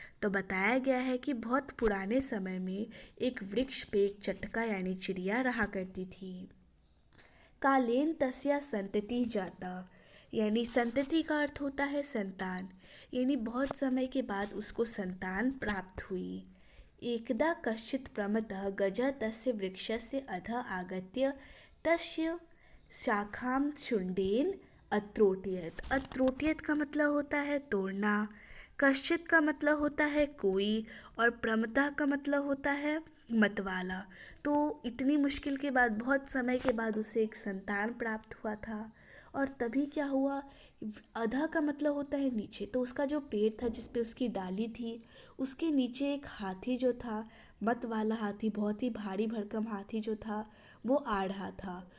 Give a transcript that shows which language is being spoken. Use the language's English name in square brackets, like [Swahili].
[Hindi] तो बताया गया है कि बहुत पुराने समय में एक वृक्ष पे एक चटका यानी चिड़िया रहा करती थी। [Sanskrit] कालेन तस्या संतति जाता, [Hindi] यानी संतति का अर्थ होता है संतान, यानी बहुत समय के बाद उसको संतान प्राप्त हुई। [Sanskrit] एकदा कश्चित् प्रमदः गजः तस्य वृक्षस्य अधः आगत्य तस्य शाखां शुण्डेन अत्रोटयत। [Hindi] अत्रोटयत का मतलब होता है तोड़ना, कश्चित का मतलब होता है कोई, और प्रमदः का मतलब होता है मतवाला। तो इतनी मुश्किल के बाद, बहुत समय के बाद उसे एक संतान प्राप्त हुआ था। और तभी क्या हुआ, अधा का मतलब होता है नीचे, तो उसका जो पेड़ था जिस पे उसकी डाली थी, उसके नीचे एक हाथी जो था, मत वाला हाथी, बहुत ही भारी भरकम हाथी जो था, वो आ रहा था।